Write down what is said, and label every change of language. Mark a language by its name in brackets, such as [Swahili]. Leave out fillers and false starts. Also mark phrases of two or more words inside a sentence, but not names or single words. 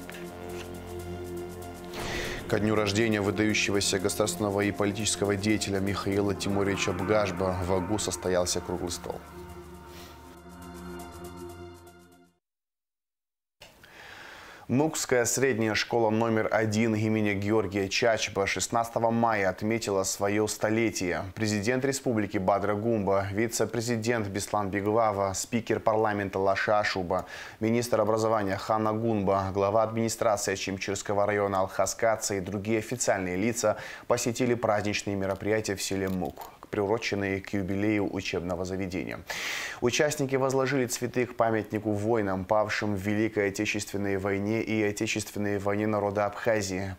[Russian] Ко дню рождения выдающегося государственного и политического деятеля Михаила Тимуровича Бгашба в Агу состоялся круглый стол. Мукская средняя школа номер 1 имени Георгия Чачба 16 мая отметила свое столетие. Президент республики Бадра Гумба, вице-президент Беслан Беглава, спикер парламента Лаша Ашуба, министр образования Ханна Гунба, глава администрации Ачимчирского района Алхаскаца и другие официальные лица посетили праздничные мероприятия в селе Мук, приуроченные к юбилею учебного заведения. Участники возложили цветы к памятнику воинам, павшим в Великой Отечественной войне и Отечественной войне народа Абхазии.